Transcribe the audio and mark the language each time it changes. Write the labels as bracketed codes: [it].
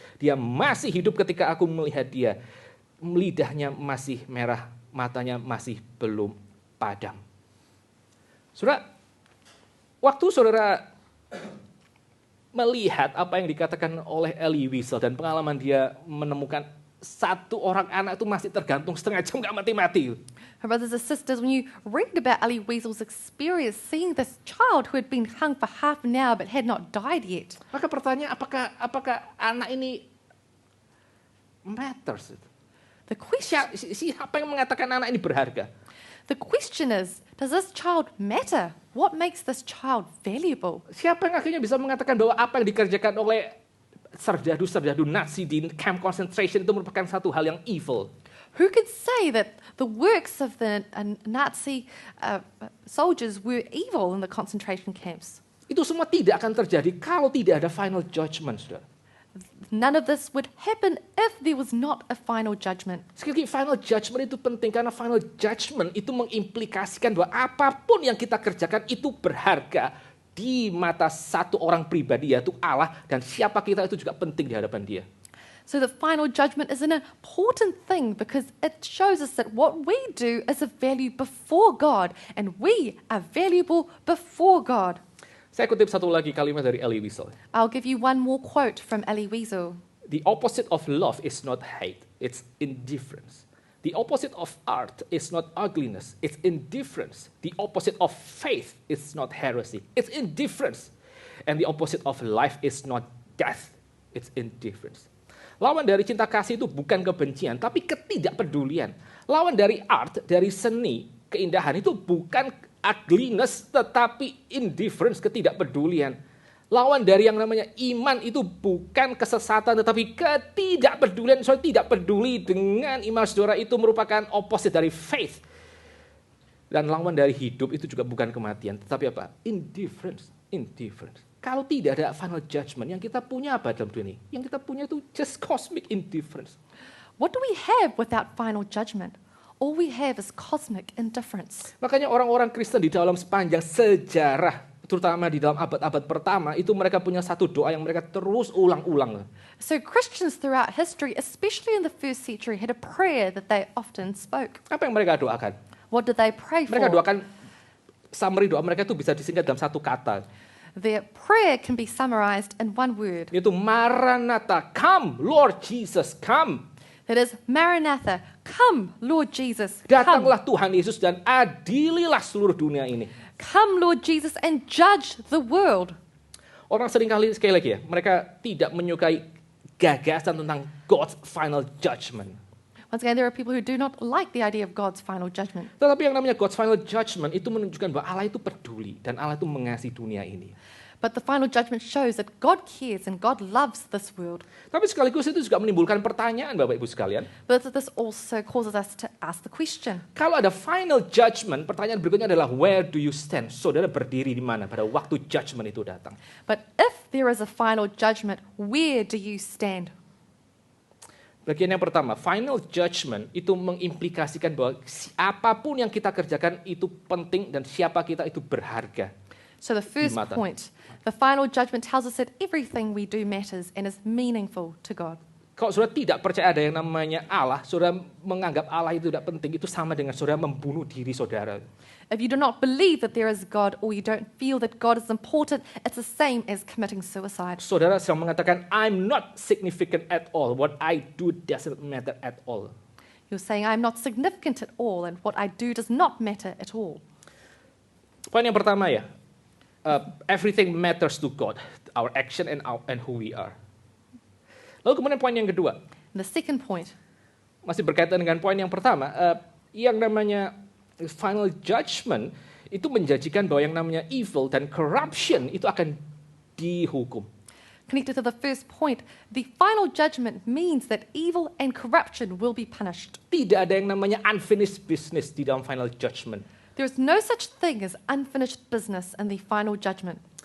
[id] Dia masih hidup ketika aku melihat dia. Lidahnya masih merah, matanya masih belum padam. Saudara, waktu saudara melihat apa yang dikatakan oleh Elie Wiesel dan pengalaman dia menemukan 1 orang anak itu masih tergantung setengah jam gak mati-mati. [en] My brothers and sisters, when you read about Elie Wiesel's experience seeing this child who had been hung for half an hour but had not died yet, [id] Maka pertanyaan apakah anak ini matters? [en] the question [id] Siapa yang mengatakan anak ini berharga? [en] is, does this child matter? What makes this child valuable? [id] Siapa yang akhirnya bisa mengatakan bahwa apa yang dikerjakan oleh serdadu-serdadu Nazi di camp concentration itu merupakan satu hal yang evil. [en] Who could say that the works of the Nazi soldiers were evil in the concentration camps? [id] Itu semua tidak akan terjadi kalau tidak ada final judgment, saudara. [en] None of this would happen if there was not a final judgment. [id] Sekali lagi, final judgment itu penting karena final judgment itu mengimplikasikan bahwa apapun yang kita kerjakan itu berharga di mata satu orang pribadi, yaitu Allah, dan siapa kita itu juga penting di hadapan Dia. [en] So the final judgment is an important thing because it shows us that what we do is of value before God and we are valuable before God. [id] Saya kutip satu lagi kalimat dari Elie Wiesel. [en] I'll give you one more quote from Elie Wiesel. The opposite of love is not hate, it's indifference. The opposite of art is not ugliness, it's indifference. The opposite of faith is not heresy, it's indifference. And the opposite of life is not death, it's indifference. [id] Lawan dari cinta kasih itu bukan kebencian, tapi ketidakpedulian. Lawan dari art, dari seni, keindahan itu bukan ugliness, tetapi indifference, ketidakpedulian. Lawan dari yang namanya iman itu bukan kesesatan, tetapi ketidakpedulian. Soalnya tidak peduli dengan iman saudara itu merupakan opposite dari faith. Dan lawan dari hidup itu juga bukan kematian, tetapi apa? Indifference, indifference. Kalau tidak ada final judgment, yang kita punya apa dalam dunia ini? Yang kita punya itu [en] just cosmic indifference. What do we have without final judgment? All we have is cosmic indifference. [id] Makanya orang-orang Kristen di dalam sepanjang sejarah, terutama di dalam abad-abad pertama, itu mereka punya satu doa yang mereka terus ulang-ulang. [en] So Christians throughout history, especially in the first century, had a prayer that they often spoke. [id] Apa yang mereka doakan? [en] What did they pray for? [id] Mereka doakan, summary doa mereka itu bisa disingkat dalam satu kata. [en] Their prayer can be summarized in one word. Yaitu Maranatha, come Lord Jesus, come. That is, Maranatha, come Lord Jesus, come. [id] Datanglah Tuhan Yesus dan adililah seluruh dunia ini. [en] Come Lord Jesus and judge the world. [id] Orang seringkali, sekali lagi ya, mereka tidak menyukai gagasan tentang God's final judgment. [en] Once again, there are people who do not like the idea of God's final judgment. [id] Tetapi yang namanya God's final judgment itu menunjukkan bahwa Allah itu peduli dan Allah itu mengasihi dunia ini. [en] But the final judgment shows that God cares and God loves this world. [id] Tapi sekaligus itu juga menimbulkan pertanyaan Bapak Ibu sekalian. [en] But this also causes us to ask the question. [id] Kalau ada final judgment, pertanyaan berikutnya adalah [en] where do you stand? [id] Saudara berdiri di mana pada waktu judgment itu datang? [en] But if there is a final judgment, where do you stand? [id] Bagian yang pertama, final judgment itu mengimplikasikan bahwa apapun yang kita kerjakan itu penting dan siapa kita itu berharga. [en] So the first point, the final judgment tells us that everything we do matters and is meaningful to God. [id] Kalau saudara tidak percaya ada yang namanya Allah, saudara menganggap Allah itu tidak penting, itu sama dengan saudara membunuh diri saudara. [en] If you do not believe that there is God or you don't feel that God is important, it's the same as committing suicide. [id] Saudara sedang mengatakan, [en] I'm not significant at all. What I do doesn't matter at all. You're saying, I'm not significant at all and what I do does not matter at all. [id] Poin yang pertama ya, [en] everything matters to God, our action and who we are. [id] Lalu kemudian poin yang kedua, [en] And the second point, [id] masih berkaitan dengan poin yang pertama, yang namanya final judgment itu menjanjikan bahwa yang namanya evil dan corruption itu akan dihukum. [en] connected to the first point, the final judgment means that evil and corruption will be punished. [id] Tidak ada yang namanya [en] unfinished business [id] di dalam final judgment. [en] There is no such thing as unfinished business in the final judgment.